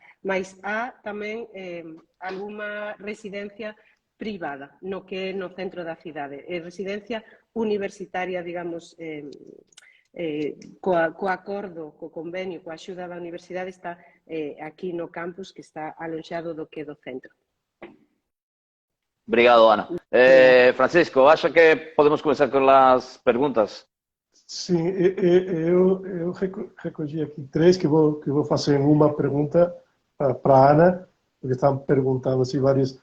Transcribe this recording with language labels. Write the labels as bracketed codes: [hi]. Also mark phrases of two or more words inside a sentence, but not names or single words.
[gl] Mas há tamén alguma residencia privada, no que é no centro da cidade. É residencia universitaria, digamos, co acordo, co convenio, coa axuda da universidade está aquí no campus, que está alonxado do que do centro. [pt] Obrigado, Ana. Francisco, acha que podemos começar com as perguntas? Sim, eu recolhi aqui três que vou fazer uma pergunta para a Ana, porque estão perguntando assim várias.